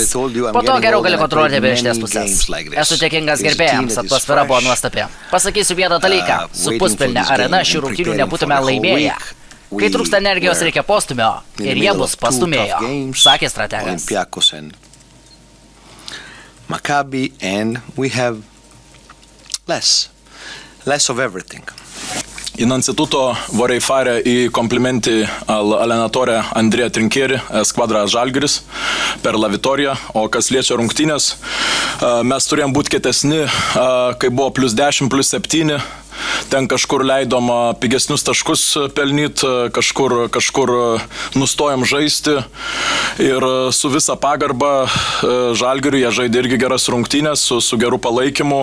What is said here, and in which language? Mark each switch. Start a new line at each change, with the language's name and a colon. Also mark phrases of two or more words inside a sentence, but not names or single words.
Lithuanian: Po to geriau gali kontroliuoti be išties pusės. Esu dėkingas gerbėjams, atmosfera buvo nuostabi. Pasakysiu vieną dalyką, su puspilne arena šių rungtynių nebūtume laimėję. Kai trūksta energijos, reikia postumio ir jie mus pastumėjo, sakė strategas.
English: Maccabi, and we have less of everything.
Italian: Innanzitutto vorrei fare I complimenti all'allenatore Andrea Trinkeri, squadra Žalgiris, per la vittoria,
Lithuanian: o kas liečia rungtynės, mes turėjom būti kietesni, kai buvo +10, +7. Ten kažkur leidom pigesnius taškus pelnyt, kažkur nustojom žaisti ir su visa pagarba Žalgiriui jie žaidė irgi geras rungtynės su geru palaikymu.